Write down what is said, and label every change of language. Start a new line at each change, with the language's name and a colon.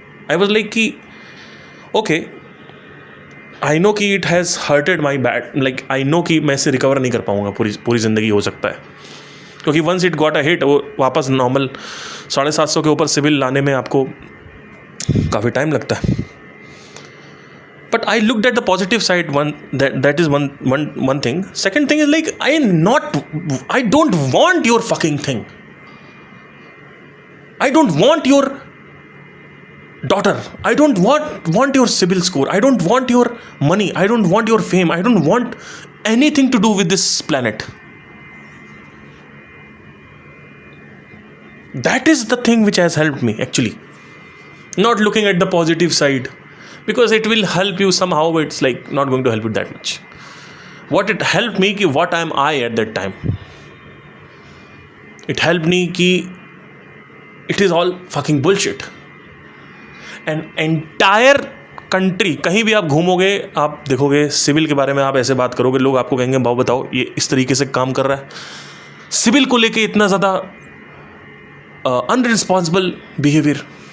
English: I was like
Hindi: कि
English: okay, I know
Hindi: कि
English: it has hurted my bad, like I know
Hindi: कि मैं इससे रिकवर नहीं कर पाऊँगा पूरी ज़िंदगी, हो सकता है, क्योंकि
English: once it got a hit
Hindi: वो वापस नॉर्मल 750 के ऊपर सिविल लाने में आपको काफ़ी टाइम लगता है।
English: But I looked at the positive side, that is one thing. Second thing is like I don't want your fucking thing, I don't want your daughter, I don't want your CIBIL score, I don't want your money, I don't want your fame, I don't want anything to do with this planet. That is the thing which has helped me actually, not looking at the positive side, because it will help you somehow, but it's like not going to help you that much. What it helped me कि what am I at that time, it helped me कि it is all fucking bullshit.
Hindi: And entire country, कहीं भी आप घूमोगे आप देखोगे civil के बारे में, आप ऐसे बात करोगे लोग आपको कहेंगे भाव बताओ ये इस तरीके से काम कर रहा है, सिविल को लेके इतना ज़्यादा अनरिस्पॉन्सिबल बिहेवियर।